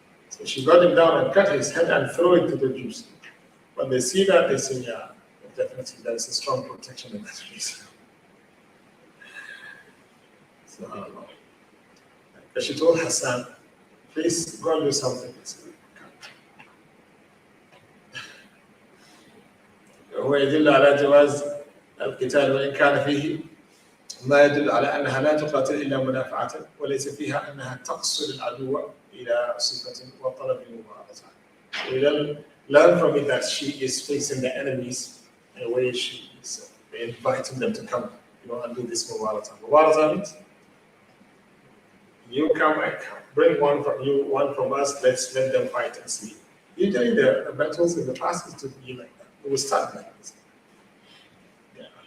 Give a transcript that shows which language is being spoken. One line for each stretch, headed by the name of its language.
English: So she got him down and cut his head and threw it to the Jews. When they see that, they say, yeah, definitely there is a strong protection in that place. So I don't know. But she told Hassan, please go and do something. He said,
Arabic: هو يدل على جواز القتال وإن كان فيه ما يدل على أنها لا تقاتل إلا مدافعة وليس فيها أنها تقصد العدو إلى صفة وطلب مبارزة.
English: We learn from it that she is facing the enemies in a way she is inviting them to come, and do this mubaraza. Mubaraza means you come, I come. Bring one from you, one from us. Let them fight and see. Usually the battles in the past used to be like that. It was start like this. Yeah.